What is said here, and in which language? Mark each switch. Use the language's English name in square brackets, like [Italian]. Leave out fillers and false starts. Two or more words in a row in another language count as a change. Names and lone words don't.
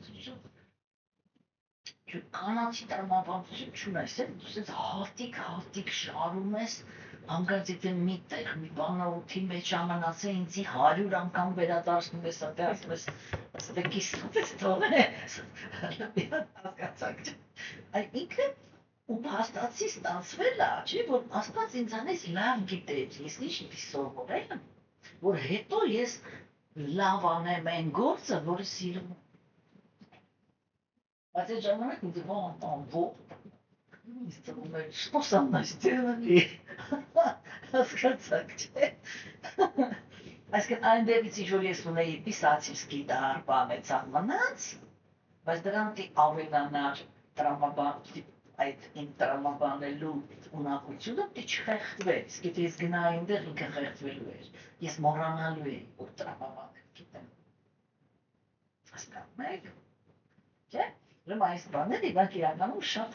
[Armenian] դու կանացի տրամաբանություն չունես, դու հատիկ շարում ես, հանկարծ եթե միտեղ մի բանը օդի մեջ ամենացե ինձի 100 անգամ վերադարձնում ես, այդտեղ ասում ես, ստեկի ստես թողես, հասկացաք չէ։ Այդ ինքը ու փաստացի ստացվել է, չէ, որ Աստված ինձանից լավ գիտեր, ես ինչ սովորել եմ, որ հետո ես լավ անեմ այն գործը, որը սիրում եմ։ Բայց այդ ժամանակ ինձ ինձ թվում էր, [Russian] что со мной сделали, [Armenian] հասկացաք չէ։ Այսինքն այն դեպից ինչ որ ես ունեի պիսացիվսկի դար բանեցան մնաց, բայց դրանք ավելանար տրամաբան այդ իմ տրամաբանելու ունակությունը դե չխեղդվեց, եթե ես գնայի այնտեղ ինքը խեղդվելու էր, ես մոռանալու էի, որ տրամաբանել գիտեմ։ Հասկանում եք, չէ՞։ Ուրեմն այս բաները իրանք իրականում շատ